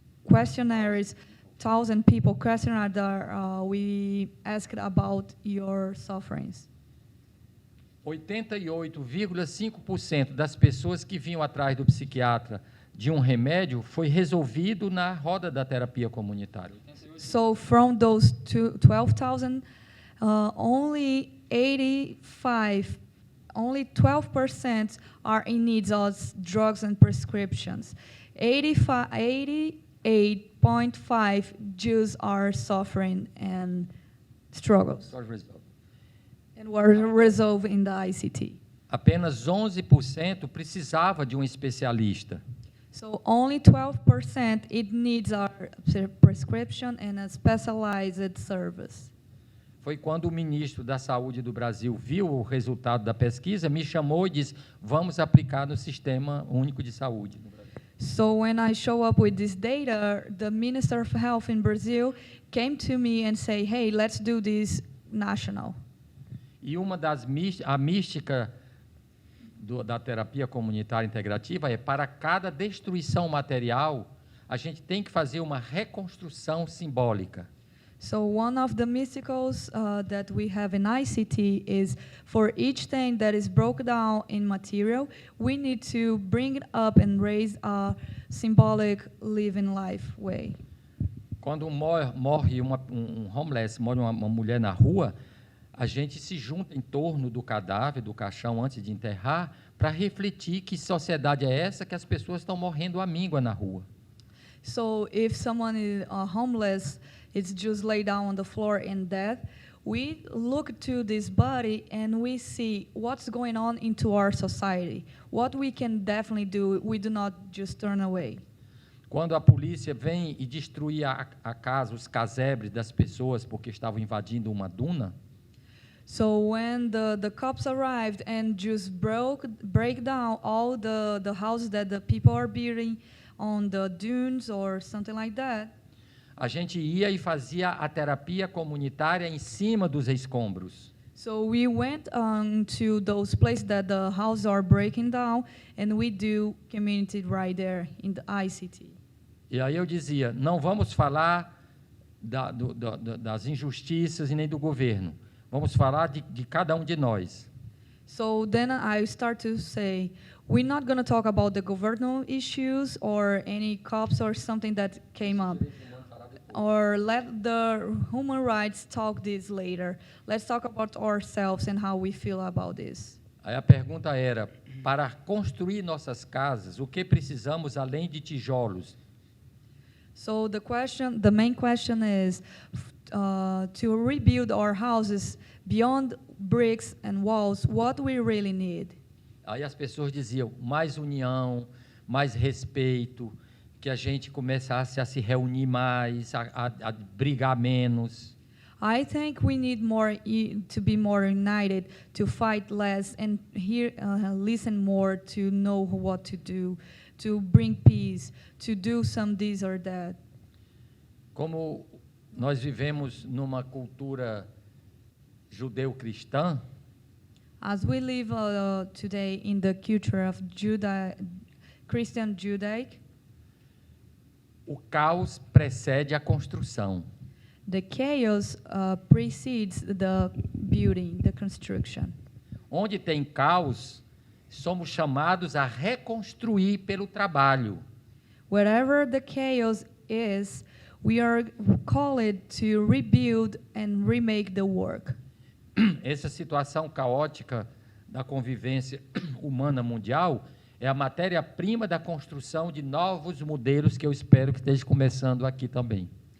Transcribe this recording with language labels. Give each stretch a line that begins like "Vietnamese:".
English: questionnaires, 1,000 people questionnaire that we asked about your sufferings.
Portuguese: 88,5% das pessoas que vinham atrás do psiquiatra de remédio foi resolvido na roda da terapia comunitária.
English: So from those 12,000, only 12% are in need of drugs and prescriptions. 88.5 Jews are suffering and struggles and were resolved in the ICT.
Portuguese: Apenas 11% precisava de especialista.
English: So only 12% it needs a prescription and a specialized service.
Portuguese: Foi quando o ministro da Saúde do Brasil viu o resultado da pesquisa, me chamou e disse: vamos aplicar no Sistema Único de Saúde no Brasil.
English: So when I show up with this data, the Minister of Health in Brazil came to me and say, "Hey, let's do this national."
Portuguese: E uma das a mística da terapia comunitária integrativa é: para cada destruição material, a gente tem que fazer uma reconstrução simbólica.
English: So one of the mysticals that we have in ICT is for each thing that is broken down in material, we need to bring it up and raise a symbolic living life way.
Portuguese: Quando morre homeless, morre uma mulher na rua, a gente se junta em torno do cadáver, do caixão, antes de enterrar, para refletir que sociedade é essa que as pessoas estão morrendo à míngua na rua.
English: So if someone is homeless, it's just laid down on the floor in death, we look to this body and we see what's going on into our society. What we can definitely do, we do not just turn away.
Portuguese: Quando a polícia vem e destruir a casa, os casebres das pessoas porque estavam invadindo uma duna,
English: so when the cops arrived and just break down all the houses that the people are building on the dunes or something like that,
Portuguese: a gente ia e fazia a terapia comunitária em cima dos escombros.
English: So we went to those places that the houses are breaking down, and we do community right there in the ICT.
Portuguese: E aí eu dizia, não vamos falar das injustiças e nem do governo. Vamos falar de cada de nós.
English: So then I start to say, we're not going to talk about the governmental issues or any cops or something that came up. Or let the human rights talk this later. Let's talk about ourselves and how we feel about this.
Portuguese: Aí a pergunta era, para construir nossas casas, o que precisamos além de tijolos?
English: So the main question is, to rebuild our houses beyond bricks and walls, what we really need.
Portuguese: Aí as pessoas diziam, mais união, mais respeito, que a gente começasse a se reunir mais, a brigar menos.
English: I think we need to be more united, to fight less, and listen more, to know what to do, to bring peace, to do some this or that.
Portuguese: Como nós vivemos numa cultura judeu-cristã,
English: as we live today in the culture of Christian Judaic,
Portuguese: o caos precede a construção.
English: The chaos precedes the building, the construction.
Portuguese: Onde tem caos, somos chamados a reconstruir pelo trabalho.
English: Wherever the chaos is, we are called to rebuild and remake the work.
Portuguese: Essa situação caótica da convivência humana mundial é a matéria-prima da construção de novos modelos que eu espero que esteja começando aqui também.